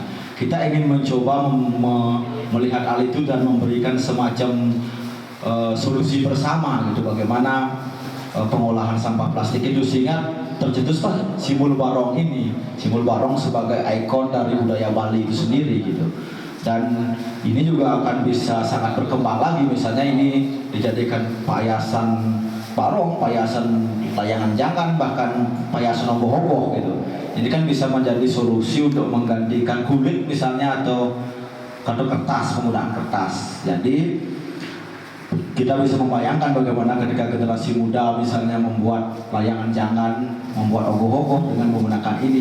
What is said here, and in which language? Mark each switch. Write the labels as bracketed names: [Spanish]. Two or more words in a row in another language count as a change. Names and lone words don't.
[Indonesian] Kita ingin mencoba melihat hal itu dan memberikan semacam solusi bersama gitu, bagaimana pengolahan sampah plastik itu, sehingga tercetuslah simbol barong ini, simbol barong sebagai ikon dari budaya Bali itu sendiri gitu. Dan ini juga akan bisa sangat berkembang lagi, misalnya ini dijadikan payasan barong, payasan layangan jangan, bahkan payasan ogoh-ogoh gitu. Ini kan bisa menjadi solusi untuk menggantikan kulit misalnya atau kertas, penggunaan kertas. Jadi kita bisa membayangkan bagaimana ketika generasi muda misalnya membuat layangan jangan, membuat ogoh-ogoh dengan menggunakan ini.